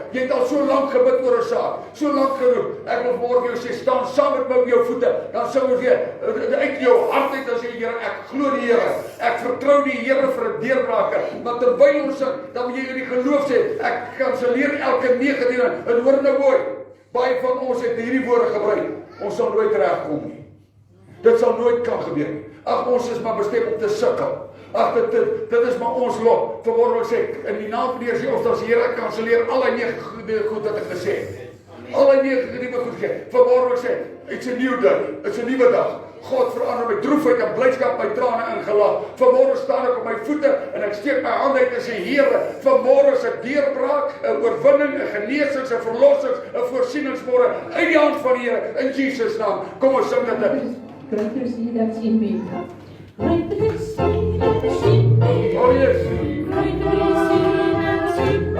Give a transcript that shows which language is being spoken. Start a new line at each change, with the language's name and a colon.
Afrikaans: Jy het al so lank gebid oor 'n saak, so lank geroep. Ek wil vanmôre vir jou sê, staan saam met my op jou voete. Dan sou ons weer uit jou hart uit as jy, Here, ek glo die Here. Ek vertrou die Here vir 'n deurbraak. Maar terwyl ons sing, dan moet jy in die geloof sê, ek kanselleer elke negatiewe. En hoor nou mooi, baie van ons het hierdie woorde gebruik. Ons sal nooit regkom nie. Dit sal nooit kan gebeur nie. Ag, ons is maar bestem om te sukkel. Ag, dit is maar ons lot. Vanmôre wil ek sê, in die naam van die Here, ons as Here kanselleer al die negatiewe goed wat ek gesê het. Al die negatiewe goed gesê. Vanmôre wil ek sê,
English: it's a new day.
Afrikaans: It's 'n nuwe dag. God verander my droefheid en blydskap, my trane in gelach. Vanmôre staan ek op my voete en ek steek my hande uit en sê, Here, vanmôre is 'n deurbraak, 'n oorwinning, 'n genesings, 'n verlossings, 'n voorsieningsmôre uit die hand van die Here in Jesus naam. Kom ons sing dit.
English: Greater is he that's in me. Greater is he that's in me. Oh yes. Greater is he that's in me.